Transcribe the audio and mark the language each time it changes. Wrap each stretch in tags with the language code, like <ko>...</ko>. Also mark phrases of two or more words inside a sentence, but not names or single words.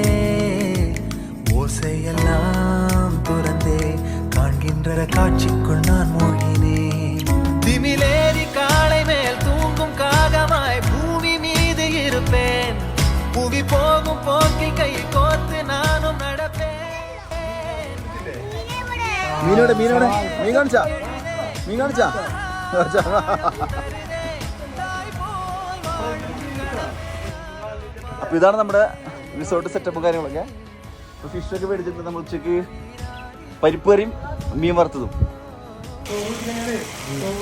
<ta>ஓசையெல்லாம் துறந்தே காண்கின்ற காட்சிக்குள் நான் மூழ்கினேன் திமிலேறி காளை மேல் தூங்கும் காகமாய் பூமி மீது இருப்பேன் புவி போகும் போக்கில் கை கோர்த்து நானும் நடப்பேன்</ta> <ml>മീനോടെ മീനോടെ മീൻ കാണിച്ചാ മീൻ കാണിച്ചാ അപ്പൊ ഇതാണ് നമ്മുടെ റിസോർട്ട് സെറ്റപ്പും കാര്യങ്ങളൊക്കെ. ഫിഷൊക്കെ മേടിച്ചിട്ട് നമ്മൾ ഉച്ചക്ക് പരിപ്പ് കറിയും മീൻ വറുത്തതും.</ml>